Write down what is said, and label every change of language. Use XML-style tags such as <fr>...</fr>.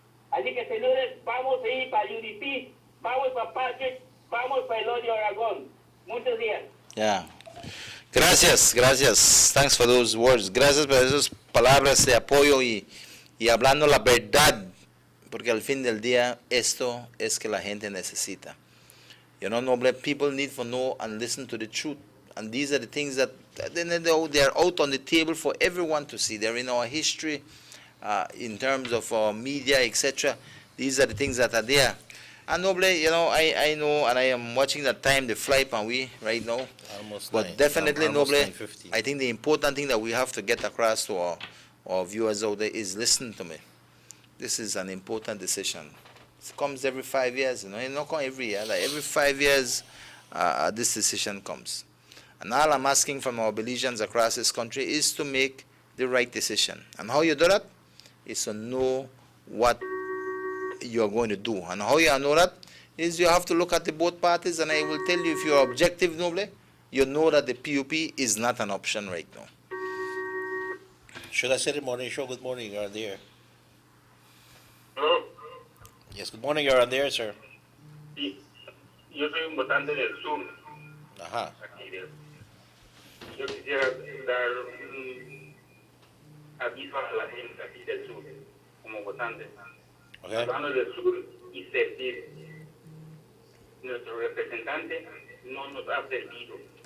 <es>Así que, señores, vamos a ir para UDP, vamos para Patrick, vamos para Elodio Aragón. Muchos días.</es> <en>Yeah.</en> <es>Gracias.</es> <en>Thanks for those words.</en> <es>Gracias por esas palabras de apoyo y hablando la verdad, porque al fin del día esto es que la gente necesita.</es> <en>You know, noble people need to know and listen to the truth. And these are the things that they are out on the table for everyone to see. They're in our history, in terms of our media, etc. These are the things that are there. And noble, you know, I know, and I am watching the time, the flight, and we right now. Almost But nine. definitely, Almost noble, 9:50. I think the important thing that we have to get across to our viewers out there is listen to me. This is an important decision. It comes every 5 years, you know, it's not come every year. Like every 5 years, this decision comes. And all I'm asking from our Belizeans across this country is to make the right decision. And how you do that is to know what you're going to do. And how you know that is you have to look at the both parties, and I will tell you, if you're objective, noble, you know that the PUP is not an option right now. SugarCity Morning Show, good morning, you're on there. Hello. Yes, good morning, you're on there, sir.</en> <es>Sí, yo soy un votante del sur, Ajá. aquí yo quisiera dar un aviso a la gente aquí del sur, como votante. Okay. Hablando del sur y servir. Nuestro representante no nos ha servido.</es>